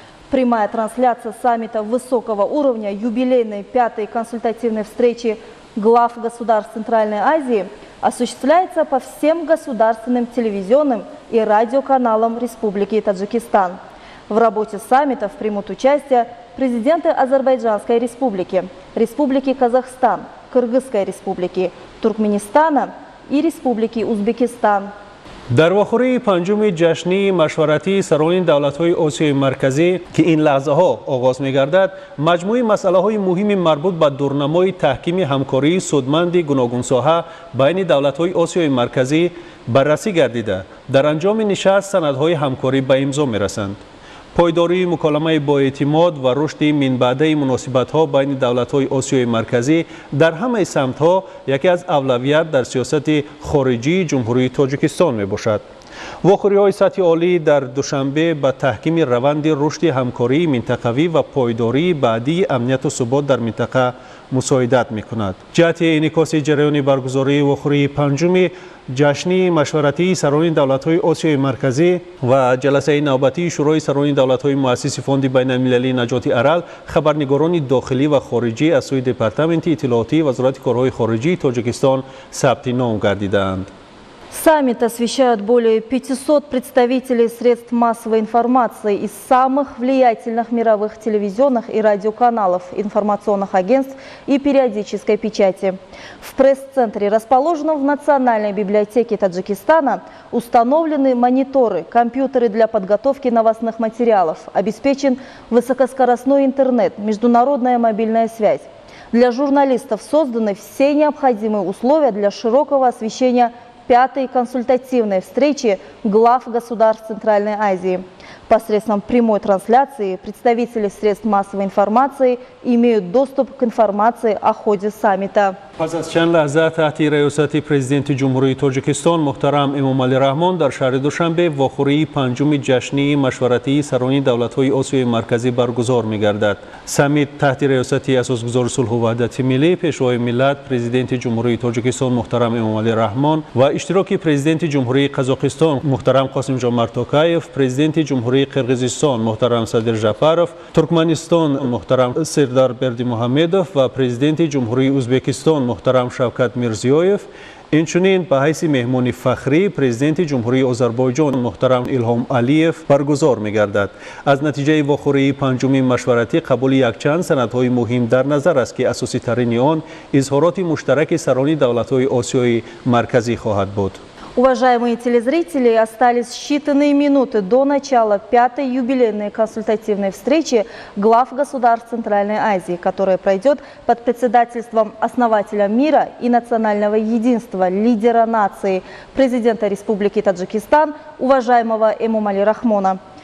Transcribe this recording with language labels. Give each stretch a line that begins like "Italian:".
Russian: Прямая трансляция саммита высокого уровня юбилейной пятой консультативной встречи глав государств Центральной Азии осуществляется по всем государственным телевизионным и радиоканалам Республики Таджикистан. В работе саммита примут участие президенты Азербайджанской республики, Республики Казахстан, Кыргызской республики, Туркменистана и Республики Узбекистан.
Tajik: در واخوری پنجم جشنی مشورتی سران دولت‌های آسیای مرکزی که این لحظه ها آغاز می‌گردد، مجموعه مسائل مهم مربوط به دورنمای تحکیم همکاری سودمند گوناگون ساحه بین دولت‌های آسیای مرکزی بررسی گردیده. در انجام نشست سندهای همکاری به امضا می‌رسند. پایداری مکالمه با اعتماد و رشد من بعده مناسبت‌ها بین دولت‌های آسیای مرکزی در همه سمت‌ها یکی از اولویت در سیاست خارجی جمهوری تاجیکستان میباشد. واخوری‌های سطح عالی در دوشنبه به تحکیم روند رشد همکاری منطقوی و پایداری بعدی امنیت و ثبات در منطقه مساعدت می‌کند. جهت انعکاس جریان برگزاری واخوری پنجم جشنی مشورتی سران دولت‌های آسیای مرکزی و جلسه نوبتی شورای سران دولت‌های مؤسس فوند بین‌المللی نجات ارال، خبرنگاران داخلی و خارجی از سوی دپارتمنت اطلاعاتی وزارت کارهای خارجی تاجیکستان ثبت نام گردیدند.
Russian: Саммит освещают более 500 представителей средств массовой информации из самых влиятельных мировых телевизионных и радиоканалов, информационных агентств и периодической печати. В пресс-центре, расположенном в Национальной библиотеке Таджикистана, установлены мониторы, компьютеры для подготовки новостных материалов, обеспечен высокоскоростной интернет, международная мобильная связь. Для журналистов созданы все необходимые условия для широкого освещения пятой консультативной встречи глав государств Центральной Азии. Посредством прямой трансляции представители средств массовой информации имеют доступ к информации о ходе саммита.
Tajik: پس از چند لحظه تحت ریاست پرزیدنت جمهوری تاجیکستان محترم امامعلی رحمان در شهر دوشنبه واخوری پنجم جشنی مشورتی سران دولت‌های آسیای مرکزی برگزار می‌گردد. سمیت تحت ریاست اساسگزار صلح و وحدت ملی پیشوای ملت پرزیدنت جمهوری تاجیکستان محترم امامعلی رحمان و اشتراک پرزیدنت جمهوری قزاقستان محترم قاسم جمال توکایف، پرزیدنت جمهوری قرقیزستان محترم صادر جعفرов، ترکمنستان محترم سردار بردیمحمدov و پرزیدنت جمهوری ازبکستان محترم شوکت میرزیویف، اینچنین به حیث مهمان فخری پرزیدنت جمهوری آذربایجان محترم ایلهام علیف برگزار می‌گردد. از نتیجه واخوری پنجم مشورتی قبول یکچند سندهای مهم در نظر است که اساسی ترین آن اظهارات مشترک سران دولت‌های آسیای مرکزی خواهد بود.
Russian: Уважаемые телезрители, остались считанные минуты до начала 5-й юбилейной консультативной встречи глав государств Центральной Азии, которая пройдет под председательством основателя мира и национального единства, лидера нации, президента Республики Таджикистан, уважаемого Эмомали Рахмона.